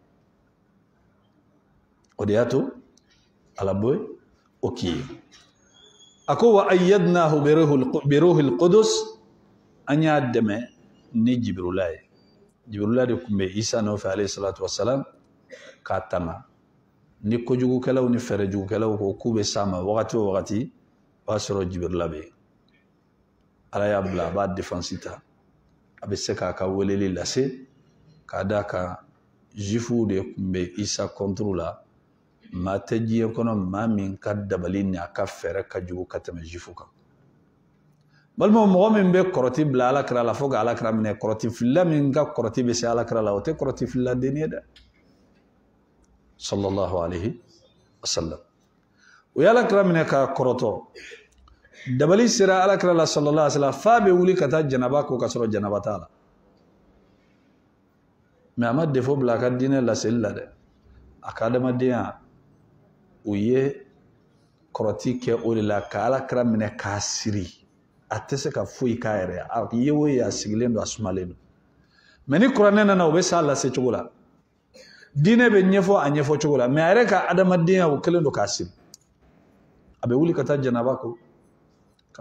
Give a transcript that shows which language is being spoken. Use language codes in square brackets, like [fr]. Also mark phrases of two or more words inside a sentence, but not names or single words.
[bm] o de y'a to ala b'o o k'i ye a ko [ar] وأيدناه بروح القدس [bm] an y'a dɛmɛ ni Jibirila ye Jibirila de tun bɛ Isa nɔfɛ [ar] عليه الصلاة والسلام [bm] k'a tanga ni kojugukɛlaw ni fɛrɛjugukɛlaw ko k'u bɛ s'a ma wagati o wagati o b'a sɔrɔ Jibirila bɛ yen ala y'a bila a b'a défense ta a bɛ se k'a ka weleli lase k'a d'a kan juifuw de tun bɛ Isa contre la maa tɛ diɲɛ kɔnɔ maa min ka dabali ni a ka fɛɛrɛ ka jugu ka tɛmɛ juifu kan balima mɔgɔ min bɛ kɔrɔti bila alakira la fo ka alakira minɛ kɔrɔti filila min ka kɔrɔti bɛ se alakira la o tɛ kɔrɔti filila den ye dɛ [ar] صلى الله عليه وسلم [bm] o ye alakira minɛ ka kɔrɔtɔ dabali sera alakira la [ar] صلى الله عليه وسلم [bm] fa be wuli ka taa janaba ko ka sɔrɔ janaba t'a la mais a ma défaut bila a ka diinɛ laseli la dɛ a ka adamadenya o ye kɔrɔti kɛ o de la ka alakira minɛ k'a siri a tɛ se ka foyi k'a yɛrɛ a ye o ye a sigilen don a sumalen don mais ni kuranɛ nana o bɛ s'a lase cogo la diinɛ bɛ ɲɛfɔ a ɲɛfɔ cogo la mais a yɛrɛ ka adamadenya o kelen don k'a siri a bɛ wuli ka taa janaba ko ka